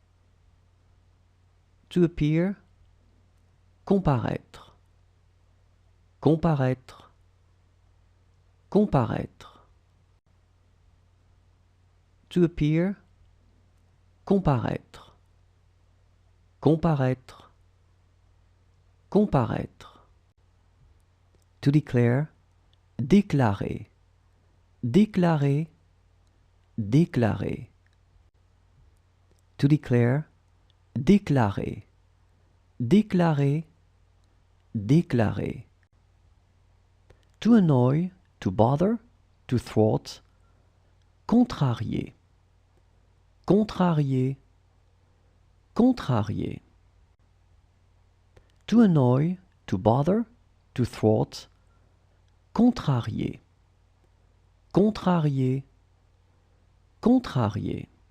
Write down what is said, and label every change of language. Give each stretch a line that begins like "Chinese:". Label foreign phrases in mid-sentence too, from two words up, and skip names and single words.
English: To appear,
French: comparaître, comparaître, comparaître.
English: To appear,
French: comparaître, comparaître, comparaître.
English: To declare,
French: déclarer, déclarer, déclarer.
English: To declare,
French: déclarer, déclarer, déclarer.
English: To annoy, to bother, to thwart,
French: contrarier, contrarier, contrarier.
English: To annoy, to bother, to thwart,
French: contrarier, contrarier, contrarier.